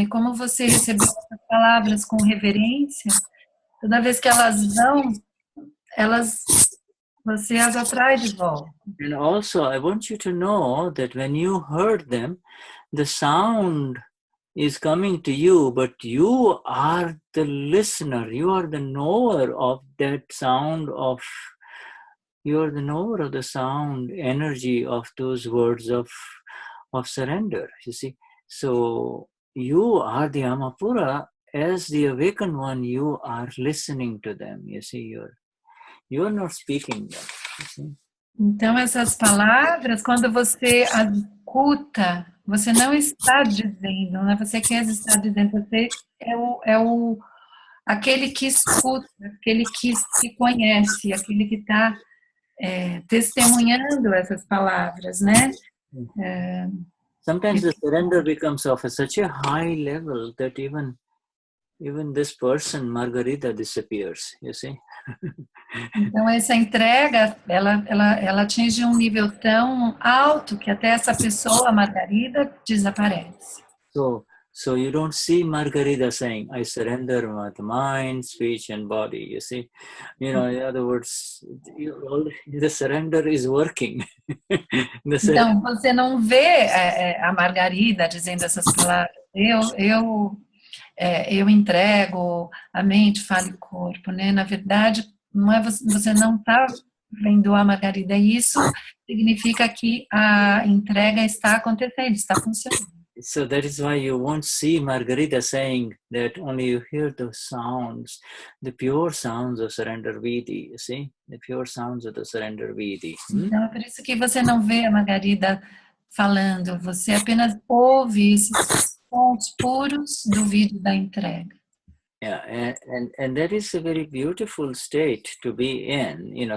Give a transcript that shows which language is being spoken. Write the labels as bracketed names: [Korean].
[Portuguese] E como você recebeu essas palavras com reverência, toda vez que elas vão, você as atrai de volta. [English] And also, I want you to know that when you heard them, the sound is coming to you, but you are the listener, you are the knower of that sound of you're the knower of the sound energy of those words of surrender, you see. So you are the Amapura. As the awakened one, you are listening to them, you see. You're not speaking them, you see. [Portuguese] Então, essas palavras, quando você as escuta, você não está dizendo, não é você que está dizendo, você é aquele que escuta, aquele que se conhece, aquele que está testemunhando essas palavras, né? [English] Sometimes the surrender becomes of such a high level that even this person, Margarita, disappears, you see. [Portuguese] Então, essa entrega, ela atinge um nível tão alto que até essa pessoa, a Margarida, desaparece. [English] So you don't see Margarita saying, I surrender with mind, speech, and body, you see. In other words, the surrender is working. [Portuguese] Então, você não vê a Margarida dizendo essas palavras, eu entrego a mente, fala e corpo, né? Na verdade, você não está vendo a Margarida, e isso significa que a entrega está acontecendo, está funcionando. [English] So that is why you won't see Margarita saying that only you hear the sounds, the pure sounds of surrender vidhi, you see, the pure sounds of the surrender vidhi. [Portuguese] Então é por isso que você não vê a Margarida falando, você apenas ouve esses sons puros do vídeo da entrega. [English] Yeah, and that is a very beautiful state to be in.